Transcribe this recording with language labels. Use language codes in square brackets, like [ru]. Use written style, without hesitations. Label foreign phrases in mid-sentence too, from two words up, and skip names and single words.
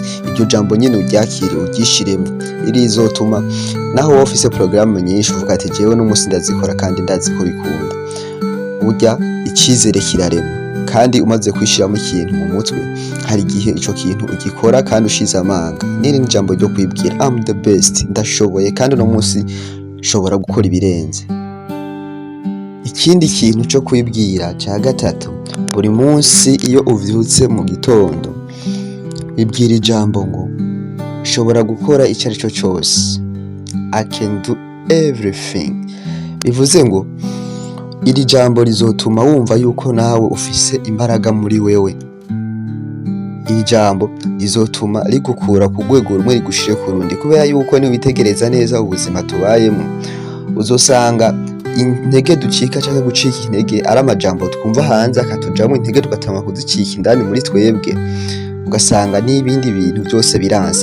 [rn] Iryo jambo nyene uryakire, uryishiremo. Rizotuma naho wowe ufise porogaramu nyinshi uvuga ati jewe n'umunsi ndazikora kandi ndazi ko bikunda. Burya icizere kirarema, kandi umaze kwishiramo ikintu mu mutwe, hari igihe ico kintu ugikora kandi ushize amanga. N'iri ni jambo ryo kwibwira, [en] I'm the best, [rn] ndashoboye kandi uno munsi nshobora gukora ibirenze. Ikindi kintu co kwibwira ca gatatu, buri munsi iyo uvyutse mu gitondo wibwira ijambo ngo nshobora gukora ico arico cose, [en] I can do everything. [rn] Bivuze ngo iri jambo rizotuma wumva yuko nawe ufise imbaraga muri wewe. Iri jambo rizotuma rigukura ku rwego rumwe rigushire ku rundi, kubera yuko niwitegereza neza ubuzima tubayemo, uzosanga intege ducika canke gucika intege ari amajambo twumva hanze akatujamwo intege, tugatangura kuzicika indani muri twebwe, ugasanga n'ibindi bintu byose biransa.